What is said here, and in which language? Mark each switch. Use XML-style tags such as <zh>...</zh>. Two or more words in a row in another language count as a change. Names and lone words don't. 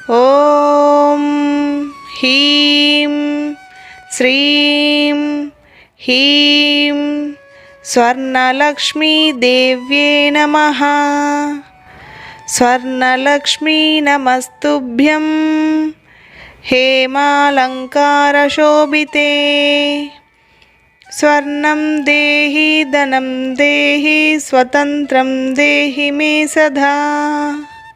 <sa>ఓం హ్రీం శ్రీం హ్రీం స్వర్ణలక్ష్మీదేవ్యే నమః. స్వర్ణలక్ష్మీ నమస్తుభ్యం हेमालङ्कारशोभिते. स्वर्णं देहि धनं देहि स्वतन्त्रं देहि मे सदा.</sa>